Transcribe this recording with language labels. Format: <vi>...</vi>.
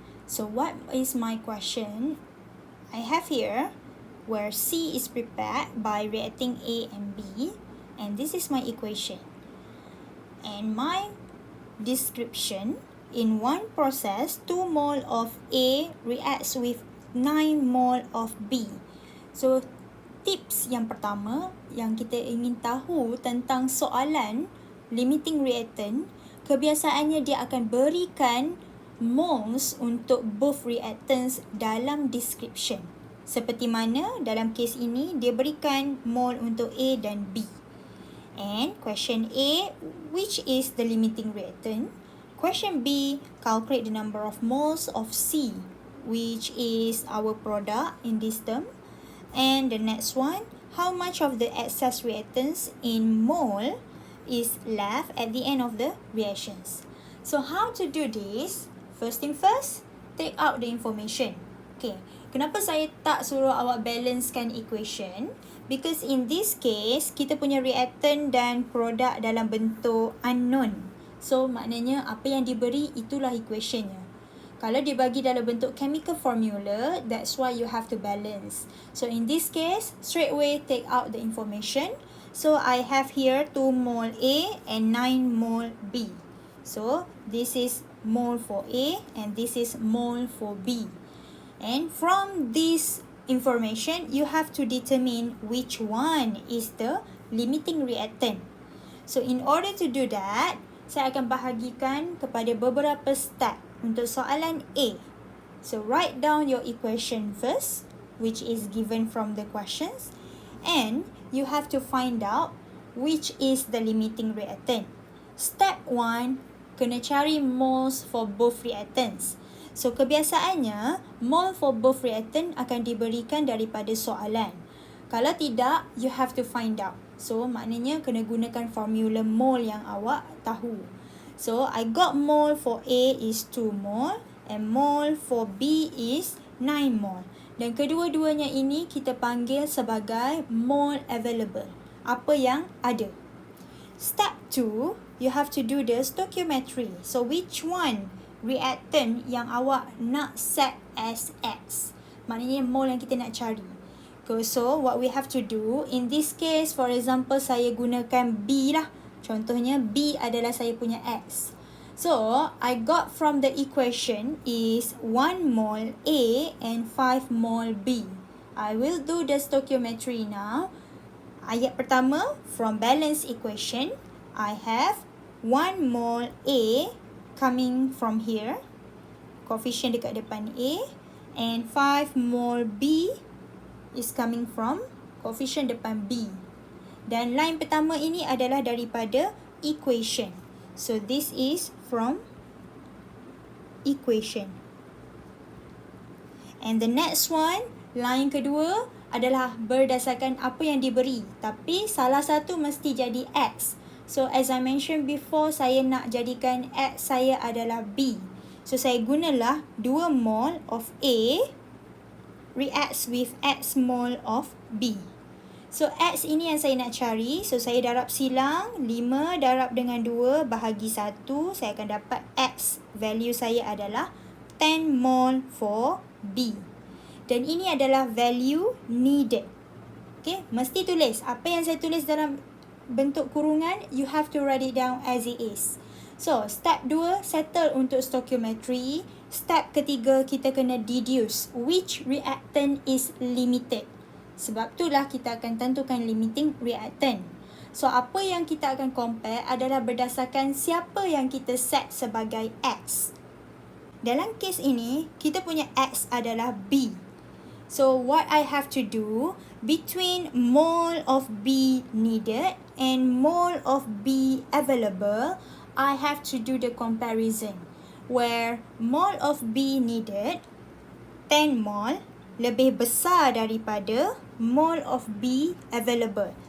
<en>So what is my question? I have here where C is prepared by reacting A and B, and this is my equation. And my description, in one process, 2 mole of A reacts with 9 mole of B.</en> <ms>So tips yang pertama yang kita ingin tahu tentang soalan limiting reactant, kebiasaannya dia akan berikan moles untuk both reactants dalam description. Seperti mana dalam kes ini dia berikan mole untuk A dan B.</ms> <en>And question A, which is the limiting reactant? Question B, calculate the number of moles of C, which is our product in this term. And the next one, how much of the excess reactants in mole is left at the end of the reactions. So how to do this? First thing first, take out the information.</en> <ms>Okay, kenapa saya tak suruh awak balancekan equation?</ms> <en>Because in this case,</en> <ms>kita punya reactant dan produk dalam bentuk unknown. So maknanya apa yang diberi itulah equationnya. Kalau dibagi dalam bentuk chemical formula,</ms> <en>that's why you have to balance. So in this case, straight away take out the information. So I have here 2 mole A and 9 mole B. So this is mole for A and this is mole for B. And from this information, you have to determine which one is the limiting reactant. So in order to do that,</en> <ms>saya akan bahagikan kepada beberapa step untuk soalan A.</ms> <en>So write down your equation first, which is given from the questions, and you have to find out which is the limiting reactant. Step 1,</en> <ms>kena cari</ms> <en>moles for both reactants.</en> <ms>So kebiasaannya, mole for both reactant akan diberikan daripada soalan. Kalau tidak,</ms> <en>you have to find out.</en> <ms>So maknanya kena gunakan formula mole yang awak tahu.</ms> <en>So I got mole for A is 2 mole and mole for B is 9 mole.</en> <ms>Dan kedua-duanya ini kita panggil sebagai mole available. Apa yang ada.</ms> <en>Step 2, you have to do the stoichiometry. So which one reactant</en> <ms>yang awak nak</ms> <en>set as X?</en> <ms>Maknanya mole yang kita nak cari.</ms> <en>So what we have to do, in this case, for example,</en> <ms>saya gunakan B lah. Contohnya B adalah saya punya X.</ms> <en>So I got from the equation is 1 mole A and 5 mole B. I will do the stoichiometry now.</en> <ms>Ayat pertama,</ms> <en>from balance equation, I have 1 mole A coming from here, coefficient</en> <ms>dekat depan</ms> <en>A, and 5 mole B is coming from coefficient depan B.</en> <ms>Dan line pertama ini adalah daripada equation.</ms> <en>So this is from equation. And the next one,</en> <ms>line kedua adalah berdasarkan apa yang diberi. Tapi salah satu mesti jadi X.</ms> <en>So as I mentioned before,</en> <ms>saya nak jadikan X saya adalah B.</ms> <en>So</en> <ms>saya gunalah</ms> <en>2 mole of A reacts with X mole of B.</en> <ms>So X ini yang saya nak cari. So saya darab silang, 5 darab dengan 2 bahagi 1. Saya akan dapat X. Value saya adalah 10 mole for B. Dan ini adalah value needed. Okay, mesti tulis. Apa yang saya tulis dalam bentuk kurungan,</ms> <en>you have to write it down as it is. So, step 2, settle untuk stoichiometry.</en> <ms>Step ketiga, kita kena deduce which reactant is limited. Sebab itulah kita akan tentukan limiting reactant. So, apa yang kita akan compare adalah berdasarkan siapa yang kita set sebagai X. Dalam kes ini, kita punya X adalah B.</ms> <en>So, what I have to do, between mole of B needed and mole of B available, I have to do the comparison.</en> <ms>Where mole of B needed, 10 mole, lebih besar daripada mole of B available.</ms>